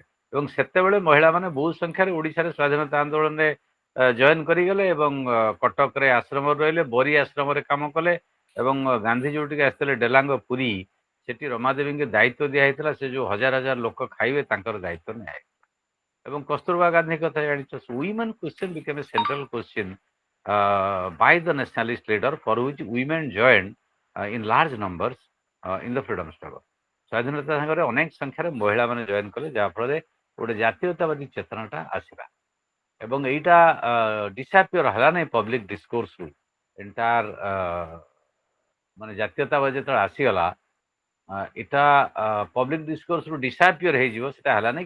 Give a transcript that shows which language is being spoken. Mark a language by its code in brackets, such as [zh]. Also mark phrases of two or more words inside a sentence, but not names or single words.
[or] ଏବଂ ସେତେବେଳେ ମହିଳାମାନେ ବହୁ ସଂଖ୍ୟାରେ ଓଡ଼ିଶାରେ ସ୍ୱାଧୀନତା ଆନ୍ଦୋଳନରେ ଜଏନ୍ କରିଗଲେ ଏବଂ କଟକରେ ଆଶ୍ରମରେ ରହିଲେ, ବରୀ ଆଶ୍ରମରେ କାମ କଲେ। ଏବଂ ଗାନ୍ଧୀ ଯେଉଁଠିକି ଆସିଥିଲେ ଡେଲାଙ୍ଗ ପୁରୀ, ସେଠି ରମାଦେବୀଙ୍କୁ ଦାୟିତ୍ୱ ଦିଆହେଇଥିଲା, ସେ ଯେଉଁ ହଜାର ହଜାର ଲୋକ ଖାଇବେ ତାଙ୍କର ଦାୟିତ୍ୱ ନିଆହେଇଥିଲା। ଏବଂ କସ୍ତୁରବା ଗାନ୍ଧୀ କଥା ଜାଣିଛ, [en] women question became a central question by the nationalist leader for which women joined in large numbers in the freedom struggle. [or] ସ୍ୱାଧୀନତା ସାଙ୍ଗରେ ଅନେକ ସଂଖ୍ୟାରେ ମହିଳାମାନେ ଜଏନ୍ କଲେ, ଯାହାଫଳରେ ଗୋଟେ ଜାତୀୟତାବାଦୀ ଚେତନାଟା ଆସିଲା। ଏବଂ ଏଇଟା ଡିସାପିୟର ହେଲା ନାହିଁ [en] public discourseରୁ। [or] ଏଣ୍ଟାୟାର ମାନେ ଜାତୀୟତାବାଦୀ ଯେତେବେଳେ ଆସିଗଲା, ଏଇଟା [en] public discourseରୁ [or] ଡିସାପିୟର ହେଇଯିବ ସେଟା ହେଲା ନାହିଁ।